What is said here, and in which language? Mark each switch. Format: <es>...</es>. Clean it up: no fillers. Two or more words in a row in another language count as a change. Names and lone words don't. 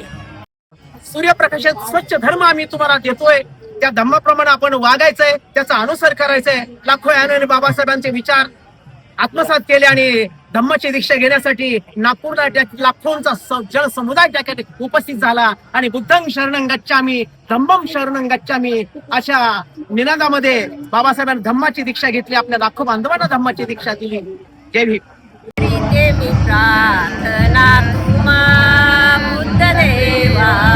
<mr>सूर्यप्रकाशात स्वच्छ धर्म आम्ही तुम्हाला देतोय. त्या धर्माप्रमाणे आपण वागायचंय, त्याचा अनुसर करायचंय. लाखो याने बाबासाहेबांचे विचार आत्मसात केले आणि धम्माची दीक्षा घेण्यासाठी नागपूरला लाखोंचा जनसमुदाय त्या ठिकाणी उपस्थित झाला आणि</mr> <pi>बुद्धं शरणं गच्छामी, धम्मं शरणं गच्छामी</pi> <mr>अशा निनादामध्ये बाबासाहेबांनी धम्माची दीक्षा घेतली. आपल्या लाखो बांधवांना धम्माची दीक्षा दिली. जय भीम. प्रार्थना तुम्हा बुद्ध देवा,</mr>